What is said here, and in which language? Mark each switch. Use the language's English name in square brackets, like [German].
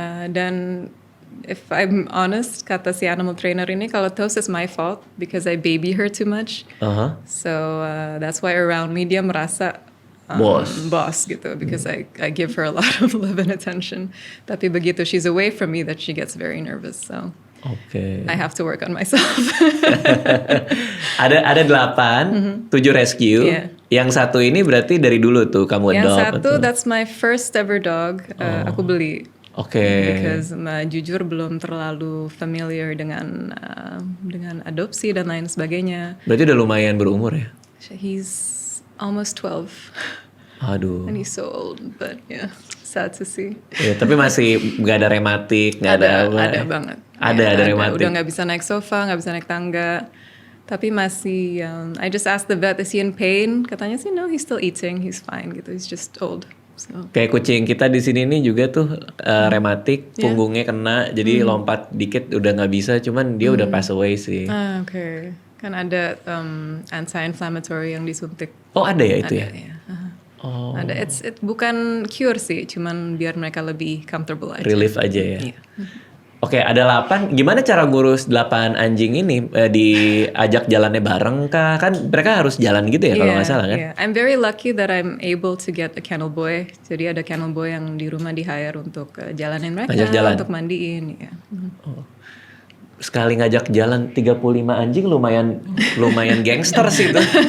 [Indonesian] Dan [English] if I'm honest, [Indonesian] kata si animal trainer ini, kalau [English] Toast is my fault because I baby her too much. So that's why around me [Indonesian] dia merasa boss gitu, [English] because I give her a lot of love and attention. [Indonesian] Tapi begitu [English] she's away from me, that she gets very nervous. So I have to work on myself. [Indonesian] Ada 8, 7 rescue. [English] Yeah. [Indonesian] Yang satu ini berarti dari dulu tuh kamu Yang [English] adopt? [Indonesian] satu, [English] that's my first ever dog. [Indonesian] Aku beli. [English] Because [Indonesian] jujur belum terlalu familiar dengan adopsi dan lain sebagainya. Berarti udah lumayan berumur ya? [English] He's almost 12. [Indonesian] Aduh. [English] And he's so old, but yeah, sad to see. [Indonesian] Ya, tapi masih nggak ada rematik, nggak ada apa? Ada banget. Ada rematik. Udah nggak bisa naik sofa, nggak bisa naik tangga. Tapi masih, [English] I just asked the vet, is he in pain? [Indonesian] Katanya sih, [English] no, he's still eating, he's fine [Indonesian] gitu. [English] He's just old. So. [Indonesian] Kayak kucing kita di sini nih juga tuh rematik, punggungnya kena, jadi lompat dikit udah nggak bisa. Cuman dia udah [English] pass away [Indonesian] sih. [English] Okay. [Indonesian] Kan ada anti-inflammatory yang disuntik. Oh ada ya itu ya? Ya. Ada, [English] it [Indonesian] bukan cure sih, cuman biar mereka lebih comfortable aja. Relief aja ya? Iya. Oke, ada 8. Gimana cara ngurus 8 anjing ini? Diajak jalannya bareng kah? Kan mereka harus jalan gitu ya kalau nggak salah kan? [English] Yeah. I'm very lucky that I'm able to get a kennel boy. [Indonesian] Jadi ada kennel boy yang di rumah di-hire untuk jalanin mereka, Ngajak jalan. untuk mandiin. Ya. Sekali ngajak jalan 35 anjing lumayan gangster sih itu.